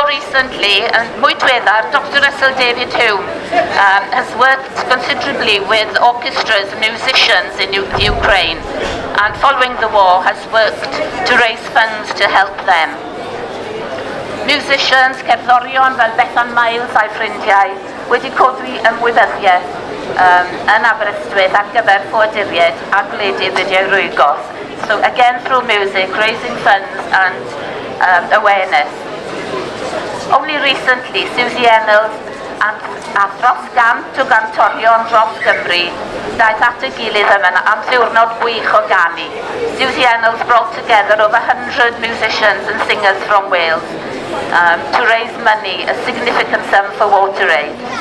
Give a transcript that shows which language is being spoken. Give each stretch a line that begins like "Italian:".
English: recently, and
Welsh: mwy diweddar,
English: Dr Russell David Hume has worked considerably with orchestras and musicians in Ukraine, and following the war has worked to raise funds to help them.
Welsh: Musicians, cerddorion fel Bethan Miles a'i ffrindiau wedi codwi ymwybyddiaeth yn Aberystwyth ar gyfer ffoaduriaid a gwledydd wedi'i rwygos.
English: So again through music, raising funds and awareness. Only recently,
Welsh: Susie Ennals a dros gant o gantorion dros Gymru daeth at y gilydd yma am ddiwrnod gwych o ganu.
English: Susie Ennals brought together over 100 musicians and singers from Wales to raise money, a significant sum for water aid.